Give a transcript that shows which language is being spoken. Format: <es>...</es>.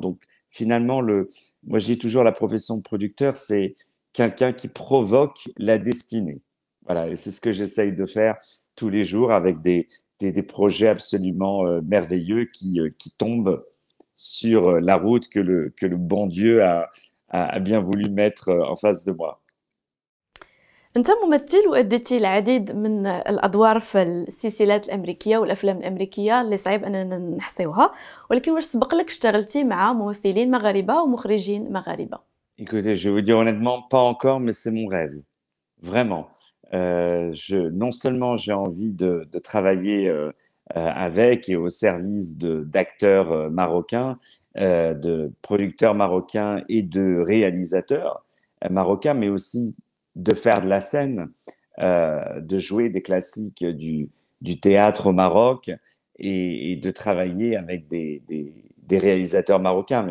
<fr>Donc, finalement, moi je dis toujours la profession de producteur, c'est quelqu'un qui provoque la destinée. Voilà, et c'est ce que j'essaye de faire tous les jours avec des projets absolument merveilleux qui tombent sur la route que le bon Dieu a bien voulu mettre en face de moi.</fr> <ar>أنت ممثل وأديتي العديد من الأدوار في السلسلات الأمريكية والأفلام الأمريكية اللي صعيب أننا نحصيوها، ولكن واش سبق لك اشتغلتي مع ممثلين مغاربة ومخرجين مغاربة؟</ar> <fr>Écoutez, je vais vous dire honnêtement, pas encore, mais c'est mon rêve. Vraiment. Non seulement j'ai envie de travailler avec et au service d'acteurs marocains, de producteurs marocains et de réalisateurs marocains, mais aussi de faire de la scène, de jouer des classiques du théâtre au Maroc et de travailler avec des réalisateurs marocains.</fr>